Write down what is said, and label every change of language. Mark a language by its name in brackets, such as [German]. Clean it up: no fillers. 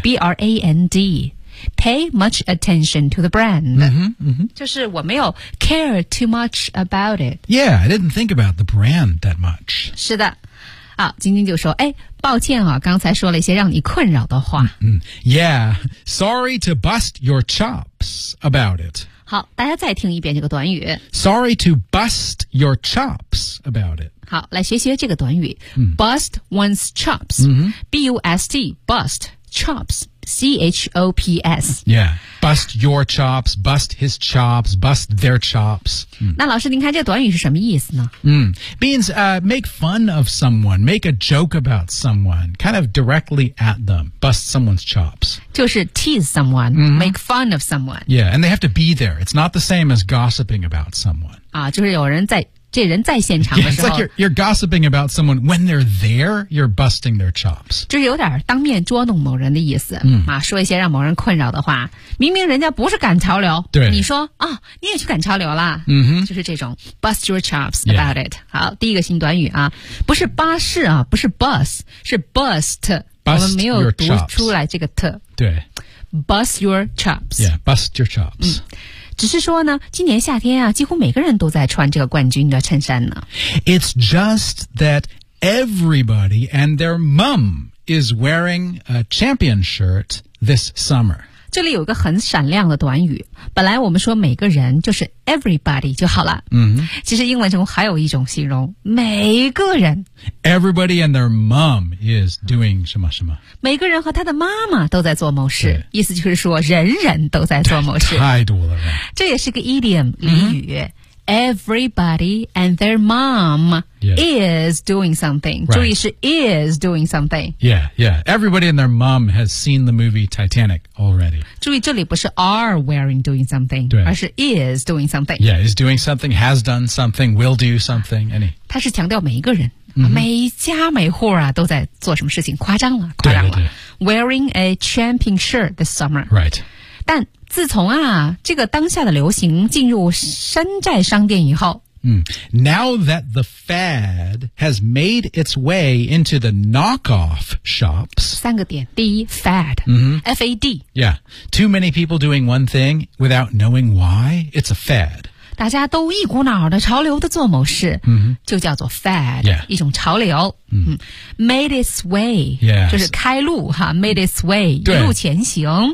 [English] b-r-a-n-dPay much attention to the brand. Mm-hmm, mm-hmm. [Chinese] 就是我没有 [English] care too much about it. Yeah, I didn't think about the brand that much. [Chinese] 是的。好，晶晶就说，哎，抱歉啊，刚才说了一些让你困扰的话。 Mm-hmm. [English] Yeah, sorry to bust your chops about it. [Chinese] 好，大家再听一遍这个短语。 [English] Sorry to bust your chops about it. [Chinese] 好，来学学这个短语、嗯、bust one's chops、嗯、 [English] B-U-S-T bust chops, C-H-O-P-S. Yeah, bust your chops, bust his chops, bust their chops.、 [Chinese] 那老师您看这个短语是什么意思呢、 [English] Means、make fun of someone, make a joke about someone, kind of directly at them, bust someone's chops. 就是 tease someone,、make fun of someone. Yeah, and they have to be there. It's not the same as gossiping about someone. [Chinese] 啊，就是有人在这人在现场的时候 [English] yeah, it's like you're gossiping about someone when they're there, you're busting their chops. [Chinese] 就是有点当面捉弄某人的意思、说一些让某人困扰的话。明明人家不是赶潮流，对，你说、哦、你也去赶潮流了、就是这种 [English] bust your chops about、it. [Chinese] 好，第一个新短语啊，不是巴士啊，不是 bus, 是 bust, [English] bust [Chinese] 我们没有读出来这个 t, 对， [English] bust your chops. Yeah, bust your chops.、 [Chinese] 只是说呢，今年夏天啊，几乎每个人都在穿这个冠军的衬衫呢。 [English] It's just that everybody and their mom is wearing a champion shirt this summer. [Chinese] 这里有一个很闪亮的短语，本来我们说每个人就是 everybody 就好了。其实英文中还有一种形容，每个人。 [English] Everybody and their mom is doing 什么什么。 [Chinese] 每个人和他的妈妈都在做某事，意思就是说人人都在做某事。太多了吧。这也是个 [English] idiom 俚语。Everybody and their mom、is doing something.、 Right. [Chinese] 注意是 [English] is doing something. Yeah, yeah. Everybody and their mom has seen the movie Titanic already. [Chinese] 注意这里不是 [English] are wearing doing something, [Chinese] 而是 [English] is doing something. Yeah, is doing something, has done something, will do something. Any. [Chinese] 它是强调每一个人、每家每户啊都在做什么事情，夸张了，夸张了。对对对。 [English] Wearing a champion shirt this summer. Right. [Chinese] 但自从啊这个当下的流行进入山寨商店以后、 [English] Now that the fad has made its way into the knockoff shops [Chinese] 三个点第一 fad、FAD [English] Yeah, too many people doing one thing without knowing why, it's a fad [Chinese] 大家都一股脑的潮流的做某事、就叫做 fad、一种潮流、 [English] made its way、 [Chinese] 就是开路哈 made its way 一路前行